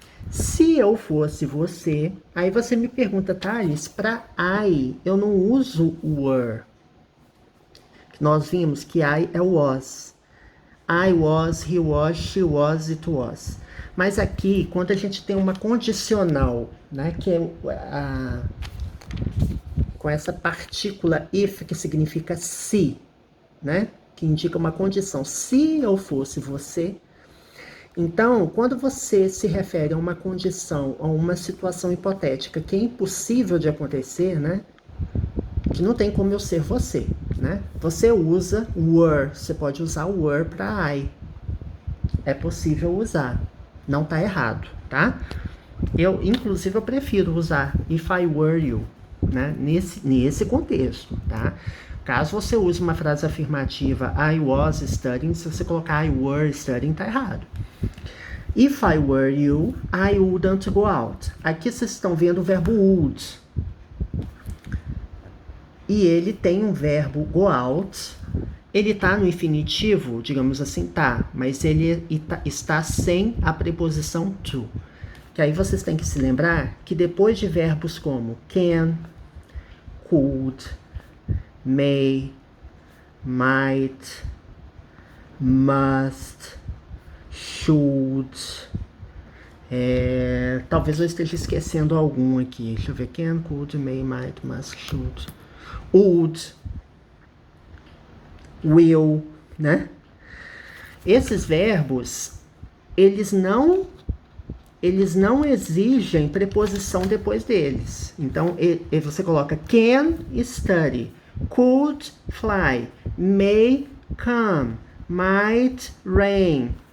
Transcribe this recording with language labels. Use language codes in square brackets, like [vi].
[pt] Se eu fosse você, aí você me pergunta, Thales, para I, eu não uso o were. Nós vimos que I é was. [en] I was, he was, she was, it was. [pt] Mas aqui, quando a gente tem uma condicional, né, que é com essa partícula if, que significa se, né, que indica uma condição. Se eu fosse você, então, quando você se refere a uma condição, a uma situação hipotética que é impossível de acontecer, né, que não tem como eu ser você, né? Você usa were, você pode usar o were para I. É possível usar, não tá errado, tá? Inclusive, eu prefiro usar [en] if I were you, [pt] né? Nesse contexto, tá? Caso você use uma frase afirmativa [en] I was studying, [pt] se você colocar [en] I were studying, [pt] tá errado. [en] If I were you, I wouldn't go out. [pt] Aqui vocês estão vendo o verbo would. E ele tem um verbo go out. Ele tá no infinitivo, digamos assim, tá. Mas ele está sem a preposição to. Que aí vocês têm que se lembrar que depois de verbos como can, could, may, might, must, should, talvez eu esteja esquecendo algum aqui. Deixa eu ver. Can, could, may, might, must, should, would, will, né? Esses verbos, eles não exigem preposição depois deles. Então, você coloca can study, could fly, may come, might rain.